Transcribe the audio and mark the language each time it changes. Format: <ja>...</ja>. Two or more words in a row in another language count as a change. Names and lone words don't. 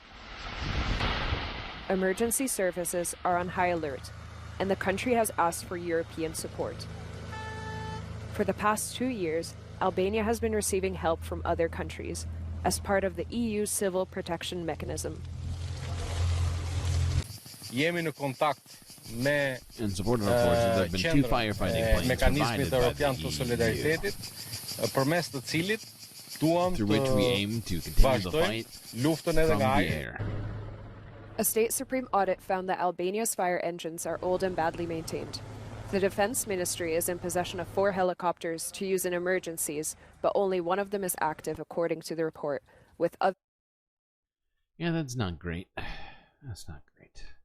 <en>Emergency services are on high alert, and the country has asked for European support. For the past 2 years, Albania has been receiving help from other countries as part of the EU Civil Protection Mechanism.</en> <sq>Jemi në kontakt me</sq> <en>in support of our forces, there have been 2 firefighting planes</en> <sq>mekanizmit</sq> <en>provided</en> <sq>Europian të Solidaritetit, përmes të cilit duam</sq> <en>through which we aim to continue the fight</en> <sq>luftën edhe</sq> <en>from</en> <sq>nga</sq> <en>the</en> <sq>ajri.</sq> <en>air. A state supreme audit found that Albania's fire engines are old and badly maintained. The Defense Ministry is in possession of 4 helicopters to use in emergencies, but only one of them is active, according to the report, with other... Yeah, that's not great. That's not great.</en>